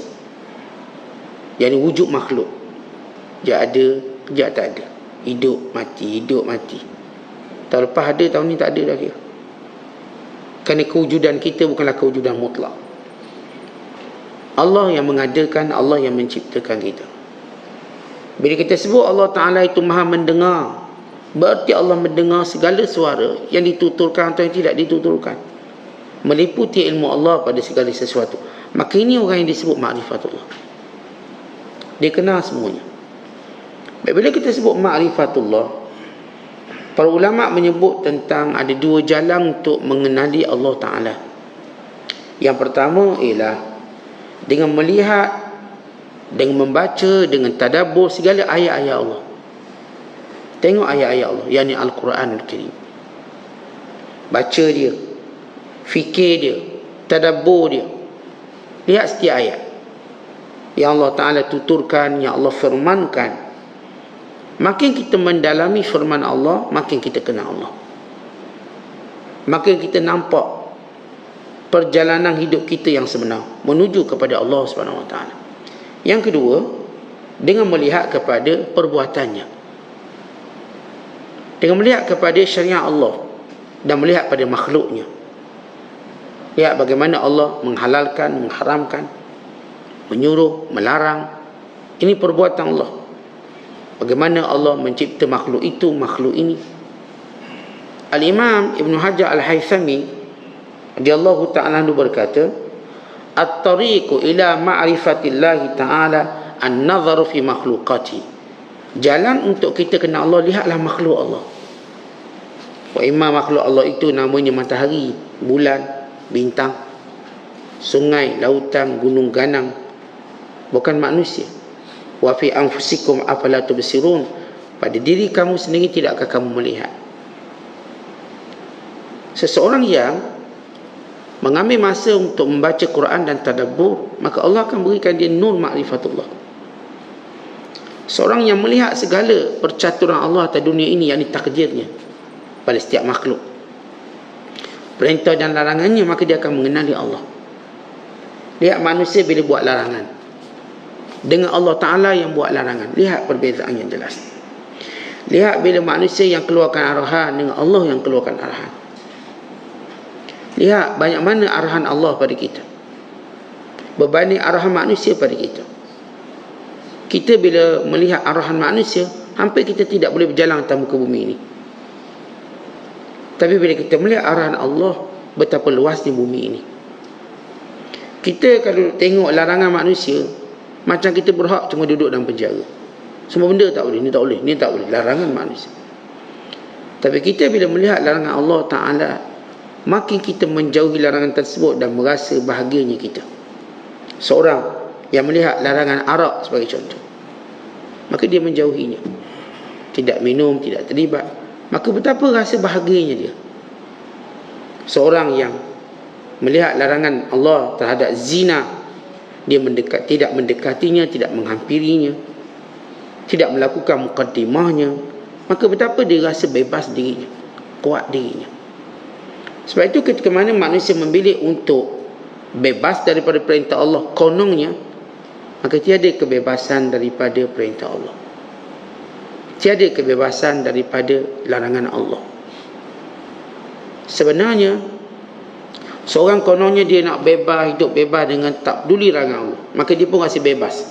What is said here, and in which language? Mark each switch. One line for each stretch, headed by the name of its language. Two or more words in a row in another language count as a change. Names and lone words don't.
Malay: Yang wujud makhluk, dia ada, dia tak ada, hidup mati, hidup mati. Tahun lepas ada, tahun ni tak ada dah kira. Kerana kewujudan kita bukanlah kewujudan mutlak. Allah yang mengadakan, Allah yang menciptakan kita. Bila kita sebut Allah Ta'ala itu maha mendengar, berarti Allah mendengar segala suara yang dituturkan atau yang tidak dituturkan, meliputi ilmu Allah pada segala sesuatu. Maka ini orang yang disebut ma'rifatullah. Dia kenal semuanya. Bila kita sebut ma'rifatullah, para ulama menyebut tentang ada dua jalan untuk mengenali Allah Ta'ala. Yang pertama ialah dengan melihat, dengan membaca, dengan tadabbur segala ayat-ayat Allah. Tengok ayat-ayat Allah, yakni Al-Quranul Karim. Baca dia, fikir dia, tadabbur dia. Lihat setiap ayat yang Allah Ta'ala tuturkan, yang Allah firmankan. Makin kita mendalami firman Allah, makin kita kenal Allah. Makin kita nampak perjalanan hidup kita yang sebenar menuju kepada Allah SWT. Yang kedua, dengan melihat kepada perbuatannya, dengan melihat kepada syariat Allah dan melihat pada makhluknya. Lihat bagaimana Allah menghalalkan, mengharamkan, menyuruh, melarang. Ini perbuatan Allah. Bagaimana Allah mencipta makhluk itu, makhluk ini. Al-Imam Ibn Hajar Al-Haythami
Arabic: رضي الله تعالى عنه
Malay: berkata,
Arabic: الطريق إلى معرفة الله تعالى النظر في المخلوقات.
Malay: Jalan untuk kita kenal Allah, lihatlah makhluk Allah.
Arabic: وإما
Malay: makhluk Allah itu namanya matahari, bulan, bintang, sungai, lautan, gunung ganang, bukan manusia.
Arabic: وفي أنفسكم أفلا تبصرون.
Malay: Pada diri kamu sendiri tidakkah kamu melihat? Seseorang yang mengambil masa untuk membaca Quran dan tadabbur, maka Allah akan berikan dia nur ma'rifatullah. Seorang yang melihat segala percaturan Allah atas dunia ini, yakni takdirnya pada setiap makhluk, perintah dan larangannya, maka dia akan mengenali Allah. Lihat manusia bila buat larangan dengan Allah Ta'ala yang buat larangan, lihat perbezaan yang jelas. Lihat bila manusia yang keluarkan arahan dengan Allah yang keluarkan arahan. Lihat banyak mana arahan Allah pada kita berbanding arahan manusia pada kita. Kita bila melihat arahan manusia, hampir kita tidak boleh berjalan atas muka bumi ini. Tapi bila kita melihat arahan Allah, betapa luasnya bumi ini. Kita kalau tengok larangan manusia, macam kita berhak cuma duduk dalam penjara. Semua benda tak boleh, ni tak boleh, ni tak boleh, larangan manusia. Tapi kita bila melihat larangan Allah Ta'ala, makin kita menjauhi larangan tersebut dan merasa bahagianya kita. Seorang yang melihat larangan arak sebagai contoh, maka dia menjauhinya, tidak minum, tidak terlibat, maka betapa rasa bahagianya dia. Seorang yang melihat larangan Allah terhadap zina, dia tidak mendekatinya, tidak menghampirinya, tidak melakukan mukaddimahnya, maka betapa dia rasa bebas dirinya. kuat dirinya. Sebab itu ketika mana manusia memilih untuk bebas daripada perintah Allah kononnya, maka tiada kebebasan daripada perintah Allah, tiada kebebasan daripada larangan Allah. Sebenarnya seorang kononnya dia nak bebas, hidup bebas dengan tak peduli larangan Allah, maka dia pun rasa bebas.